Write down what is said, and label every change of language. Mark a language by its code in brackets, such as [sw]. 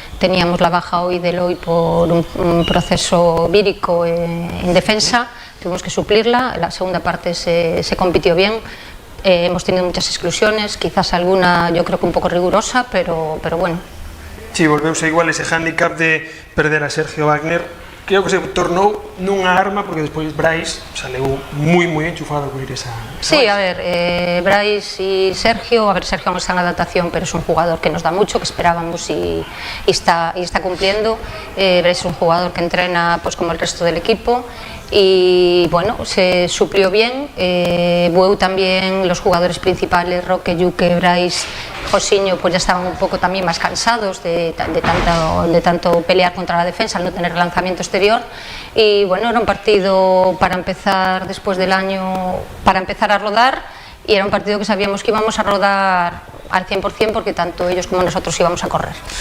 [es] Teníamos la baja hoy de Eloy por un proceso vírico en defensa, tuvimos que suplirla. La segunda parte se compitió bien, hemos tenido muchas exclusiones, quizás alguna yo creo que un poco rigurosa, pero bueno. [gl] Sí, volveuse igual ese hándicap de perder a Sergio Wagner. Creo que se tornou nunha arma, porque despois Brais saleu moi enchufado a cubrir esa [es] Sí, a ver, Brais y Sergio, Sergio aún está en adaptación, pero es un jugador que nos da mucho, que esperábamos y está cumpliendo. Brais es un jugador que entrena pues como el resto del equipo y bueno, se suplió bien. Bueu también, los jugadores principales, Roque, Yuque, Brais, Josiño, pues ya estaban un poco también más cansados de tanto pelear contra la defensa al no tener lanzamiento exterior, y bueno, era un partido para empezar después del año, para empezar a rodar, y era un partido que sabíamos que íbamos a rodar al 100% porque tanto ellos como nosotros íbamos a correr.